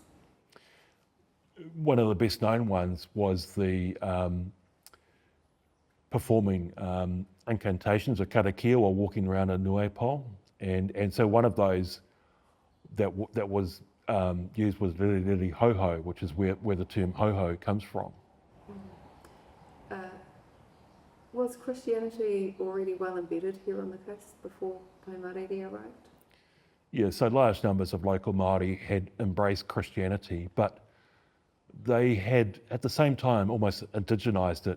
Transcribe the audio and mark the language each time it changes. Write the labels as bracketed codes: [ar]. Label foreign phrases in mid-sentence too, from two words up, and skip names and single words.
[en] One of the best known ones was the performing incantations or karakia while walking around a nui pole. And so one of those that was used was [mi] riri riri ho ho, [en] which is where the term [mi] ho ho [en] comes from. Was Christianity already well embedded here on the coast before Pai Mārire arrived? Yeah, so large numbers of local Māori had embraced Christianity, but they had, at the same time, almost indigenised it.